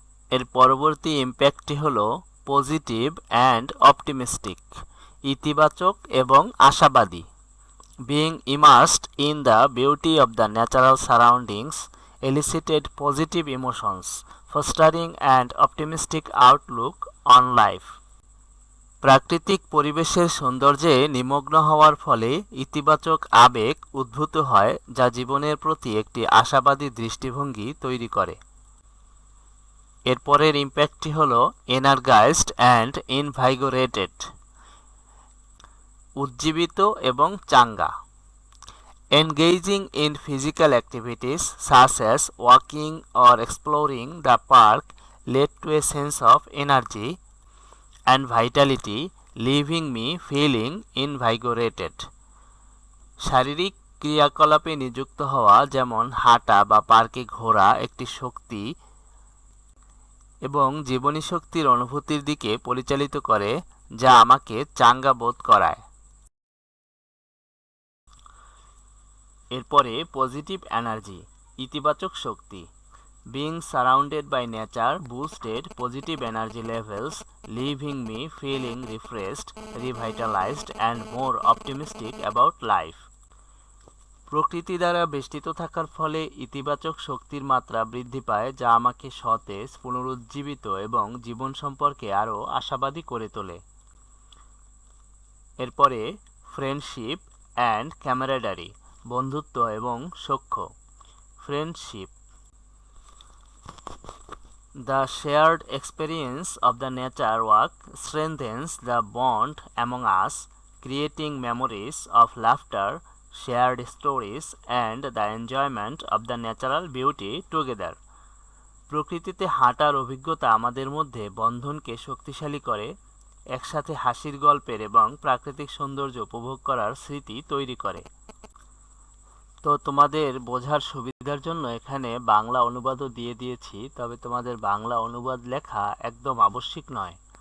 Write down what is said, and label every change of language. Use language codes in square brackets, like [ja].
[bn] এর পরবর্তী ইম্প্যাক্টটি হলো [en] positive and optimistic, [bn] ইতিবাচক এবং আশাবাদী। [en] Being immersed in the beauty of the natural surroundings elicited positive emotions fostering an optimistic outlook on life. [bn] প্রাকৃতিক পরিবেশের সৌন্দর্যে নিমগ্ন হওয়ার ফলে ইতিবাচক আবেগ উদ্ভূত হয় যা জীবনের প্রতি একটি আশাবাদী দৃষ্টিভঙ্গি তৈরি করে। এরপরের ইম্প্যাক্টটি হলো [en] energised and invigorated, [bn] উজ্জীবিত এবং চাঙ্গা। [en] Engaging in physical activities such as walking or exploring the park led to a sense of energy and vitality, leaving me feeling invigorated. [bn] শারীরিক ক্রিয়াকলাপে নিযুক্ত হওয়া যেমন হাঁটা বা পার্কে ঘোরা একটি শক্তি এবং জীবনী শক্তির অনুভূতির দিকে পরিচালিত করে যা আমাকে চাঙ্গা বোধ করায়। এরপরে [en] positive energy, [bn] ইতিবাচক শক্তি। [en] Being surrounded by nature boosted positive energy levels, leaving me feeling refreshed, revitalized and more optimistic about life. [bn] প্রকৃতি দ্বারা বেষ্টিত থাকার ফলে ইতিবাচক শক্তির মাত্রা বৃদ্ধি পায় যা আমাকে সতেজ, পুনরুজ্জীবিত এবং জীবন সম্পর্কে আরও আশাবাদী করে তোলে। এরপরে [en] friendship and camaraderie, [bn] বন্ধুত্ব এবং সখ্য। [en] Friendship, The shared experience of the nature walk strengthens the bond among us, creating memories of laughter, shared stories, and the enjoyment of the natural beauty together. [bn] প্রকৃতিতে হাঁটার অভিজ্ঞতা আমাদের মধ্যে বন্ধনকে শক্তিশালী করে, একসাথে হাসির গল্পের এবং প্রাকৃতিক সৌন্দর্য উপভোগ করার স্মৃতি তৈরি করে। তো তোমাদের বোঝার সুবিধার জন্য এখানে বাংলা অনুবাদও দিয়ে দিয়েছি, তবে তোমাদের বাংলা অনুবাদ লেখা একদম আবশ্যিক নয়।